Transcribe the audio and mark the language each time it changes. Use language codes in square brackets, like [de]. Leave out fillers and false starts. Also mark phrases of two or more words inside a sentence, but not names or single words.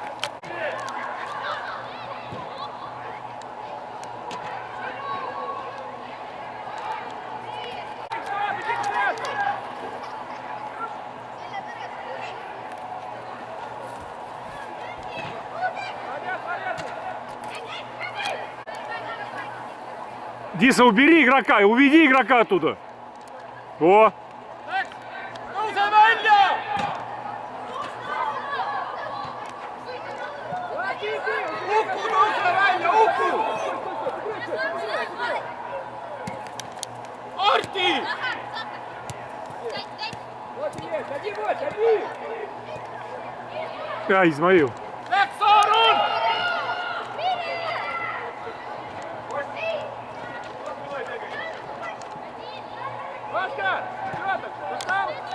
[ru] Иди к центру! Молодец, молодец! Диса, убери игрока, уведи игрока оттуда. О, [et] Tõuse välja! Uku, tõuse välja, Uku! Arti! [ru] Вот и есть, один, вот, один! а, Измаил. [et] Läks Aarun! [ru] Оскар, что там, устал?